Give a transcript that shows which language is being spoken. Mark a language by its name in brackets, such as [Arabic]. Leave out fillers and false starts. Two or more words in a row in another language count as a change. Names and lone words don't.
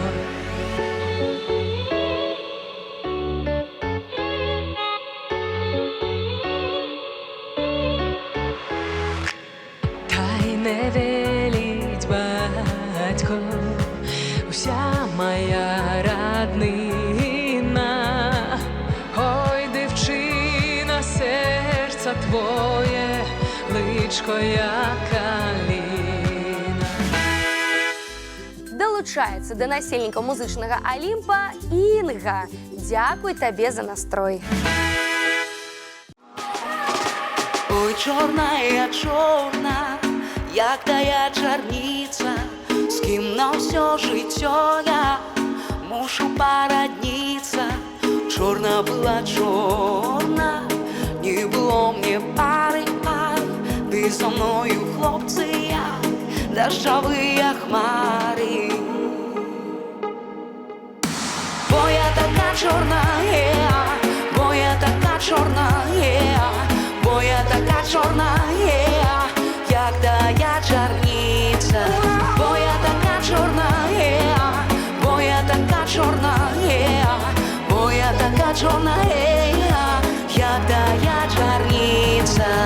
[Ukrainian] Та й не веліть батько, уся моя роднина. Ой, дівчина, серце твоє, личко як калина. [Belarusian] Долучаецца да насельніка музычнага Алімпа Інга. Дзякуй табе за настрой. [Ukrainian] Ой, чорная, чорна, як тая чарніця, з ким на все життя я мушу породниться. Чорна была чорна, не было мне пары, ты со мною, хлопцы, як дождовые хмари. Бо я така чорна, бо я така чорна, бо я така чорна, як тая чарніця. Бо я така чорна, бо я така чорна, бо я така чорна, як тая чарніця.